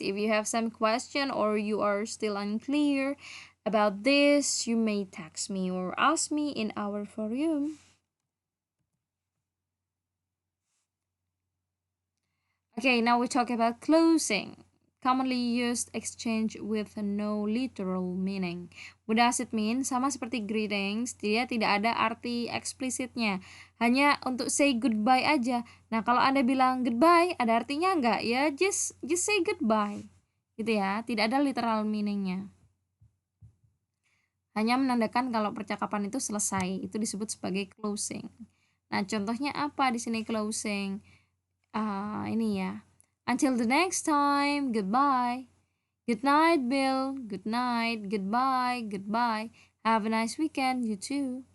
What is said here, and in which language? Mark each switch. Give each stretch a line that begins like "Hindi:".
English: If you have some question or you are still unclear about this, you may text me or ask me in our forum. Okay, now we talk about closing. Commonly used exchange with no literal meaning. What does it mean?
Indonesian: Sama seperti greetings, dia tidak ada arti eksplisitnya. Hanya untuk
English: say goodbye
Indonesian: aja. Nah, kalau Anda bilang goodbye, ada artinya nggak? Ya,
English: just say goodbye.
Indonesian: Gitu ya, tidak ada literal meaningnya. Hanya menandakan kalau percakapan itu selesai. Itu disebut sebagai closing. Nah, contohnya apa di sini closing? Ini ya.
English: Until the next time, goodbye. Good night, Bill. Good night. Goodbye. Goodbye. Have a nice weekend, you too.